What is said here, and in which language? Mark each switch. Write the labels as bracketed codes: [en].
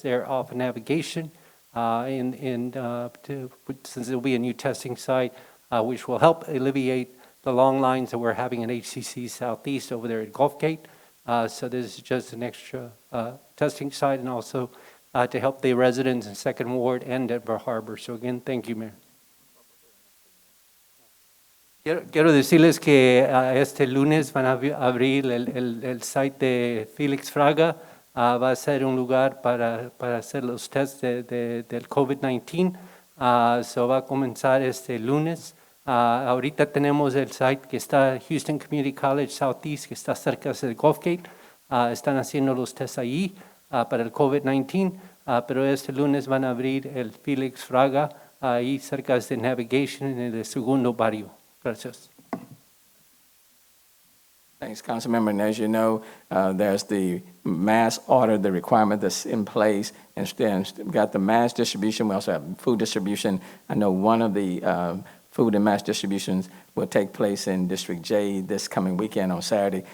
[en] They're off navigation. Since it will be a new testing site, which will help alleviate the long lines that we're having in HCC Southeast over there at Gulf Gate. So this is just an extra testing site, and also to help the residents in Second Ward and Denver Harbor. So again, thank you, Mayor. [es] Quiero decirles que este lunes van a abrir el site de Felix Fraga. Va a ser un lugar para hacer los tests del COVID-19. So va a comenzar este lunes. Ahorita tenemos el site que está Houston Community College Southeast, que está cerca del Gulf Gate. Están haciendo los tests ahí para el COVID-19. Pero este lunes van a abrir el Felix Fraga ahí cerca de Navigation en el segundo barrio. Gracias. [en] Thanks, Councilmember. And as you know, there's the mass order, the requirement that's in place, and we've got the mass distribution. We also have food distribution. I know one of the food and mass distributions will take place in District J this coming weekend on Saturday.